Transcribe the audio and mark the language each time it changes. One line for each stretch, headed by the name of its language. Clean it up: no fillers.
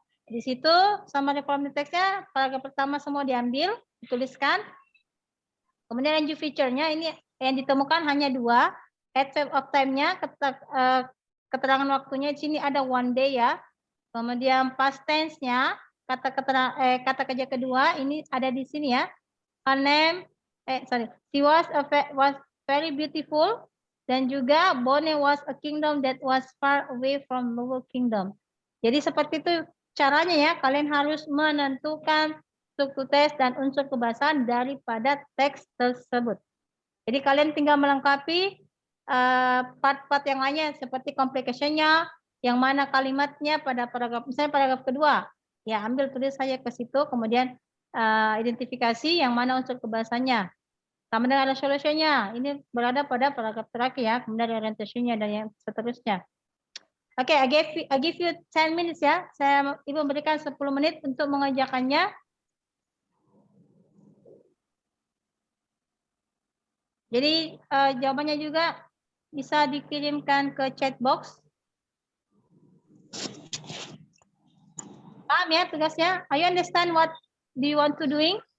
Indonesian: Di situ summary from the text-nya, paragraf pertama semua diambil, dituliskan. Kemudian language feature-nya ini yang ditemukan hanya 2. Adverb of time-nya, keterangan waktunya di sini ada one day ya. Kemudian past tense-nya, kata kerja kedua ini ada di sini ya.
English: Her name, she was very beautiful,
Indonesian: dan juga
English: Bone was a kingdom that was far away from Lower Kingdom.
Indonesian: Jadi seperti itu caranya ya, kalian harus menentukan struktur teks dan unsur kebahasaan daripada teks tersebut. Jadi kalian tinggal melengkapi part-part yang lainnya seperti complication-nya, yang mana kalimatnya pada paragraf, misalnya paragraf kedua, ya ambil tulis saja ke situ, kemudian identifikasi yang mana unsur kebahasannya. Kemudian ada solution-nya, ini berada pada paragraf terakhir ya, kemudian orientation-nya dan yang seterusnya. Oke,
English: I give you 10 minutes
Indonesian: ya. Ibu berikan 10 menit untuk mengerjakannya. Jadi jawabannya juga bisa dikirimkan ke chat box. Paham ya tugasnya?
English: Are you understand what do you want to doing?